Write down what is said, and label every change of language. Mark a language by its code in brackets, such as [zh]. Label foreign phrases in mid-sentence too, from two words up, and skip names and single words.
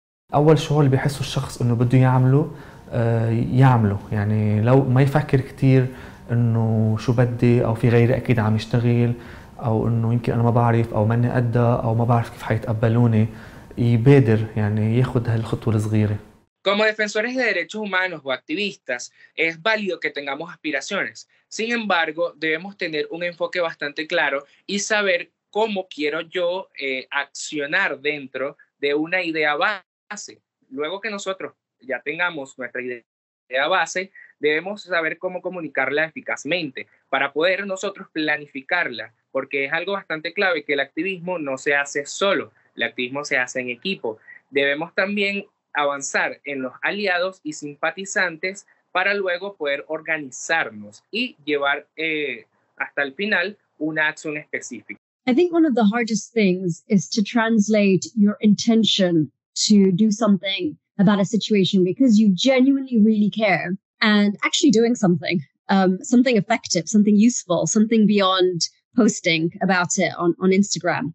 [ar] أول شعور اللي بيحسه الشخص إنه بده يعمله، يعني لو ما يفكر كتير إنه شو بدي أو في غيري أكيد عم يشتغل، أو إنه يمكن أنا ما بعرف أو ماني قدها أو ما بعرف كيف حيتقبلوني، يبادر يعني ياخد هالخطوة الصغيرة. [es] Como defensores de derechos humanos o activistas, es válido que tengamos aspiraciones. Sin embargo, debemos tener un enfoque bastante claro y saber cómo quiero yo accionar dentro de una idea base. Luego que nosotros ya tengamos nuestra idea base, debemos saber cómo comunicarla eficazmente para poder nosotros planificarla, porque es algo bastante clave que el activismo no se hace solo, el activismo se hace en equipo. Debemos también avanzar en los aliados y simpatizantes para luego poder organizarnos y llevar hasta el final una acción específica. [en] I think one of the hardest things is to translate your intention to do something about a situation because you genuinely really care, and actually doing something effective, something useful, something beyond posting about it on Instagram.